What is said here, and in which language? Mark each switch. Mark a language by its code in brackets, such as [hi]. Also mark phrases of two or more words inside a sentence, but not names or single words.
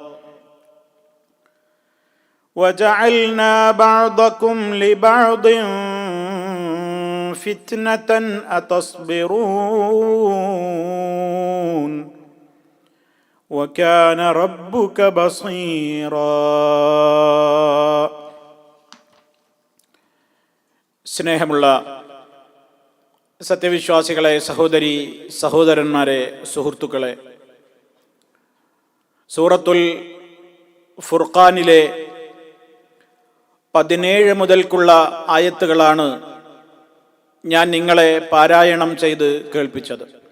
[ar] وجعلنا بعضكم لبعض فتنة أتصبرون وكان ربك بصيرا. [ml] സ്നേഹമുള്ള സത്യവിശ്വാസികളെ, സഹോദരി സഹോദരന്മാരെ, സുഹൃത്തുക്കളെ, സൂറത്തുൽ ഫുർഖാനിലെ 17 മുതൽക്കുള്ള ആയത്തുകളാണ് ഞാൻ നിങ്ങളെ പാരായണം ചെയ്ത് കേൾപ്പിച്ചത്.